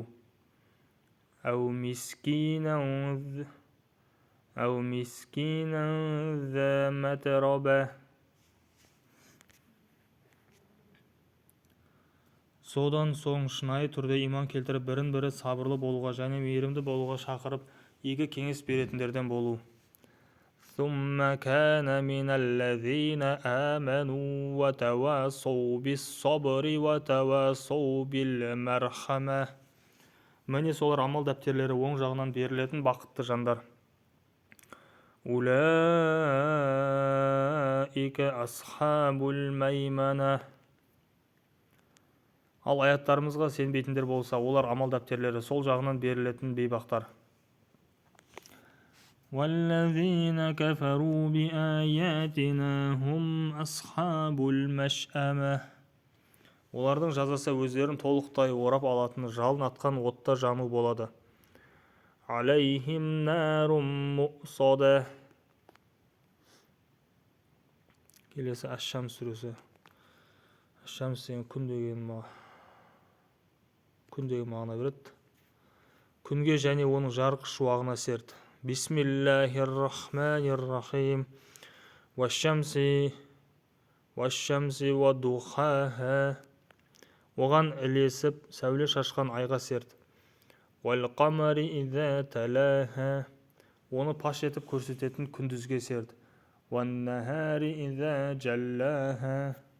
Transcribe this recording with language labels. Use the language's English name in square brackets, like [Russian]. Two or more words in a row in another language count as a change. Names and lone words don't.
[Arabic] أو مسكينا ذا متربة. [Kazakh] Содан соң шынайы түрде иман келтіріп, бірін-бірі сабырлы болуға және мейірімді болуға шақырып, игі кеңес беретіндерден болу. [Arabic] ثم كان من الذين آمنوا وتواصوا بالصبر وتواصوا بالمرحمة. [Kazakh] Міне солар амал дәптерлері оң жағынан берілетін бақытты жандар. [Arabic] أولئك أصحاب الميمنة. [Kazakh] Ал аяттарымызға сенбейтіндер болса, олар амал дәптерлері сол жағынан берілетін бейбақтар. [Arabic] والذين كفروا بآياتنا هم أصحاب المشأمة. [Kazakh] Олардың жазасы өздерін толықтай орап алатын жалын атқан отта жану болады. [Arabic] عليهم نار مؤصدة. [Kazakh] Келесі Аш-Шамс сүресі. Аш-Шамс деген күн деген ма? күн деген мағына береді. Күнге және оның жарық шуағына серт. [Arabic] بسم الله الرحمن الرحيم. والشمس وضحاها. [Kazakh] Оған ілесіп сәуле шашқан айға серт. [Arabic] والقمر إذا تلاها. [Kazakh] Оны паш етіп көрсететін күндізге серт. [Arabic] والنهار إذا جلاها.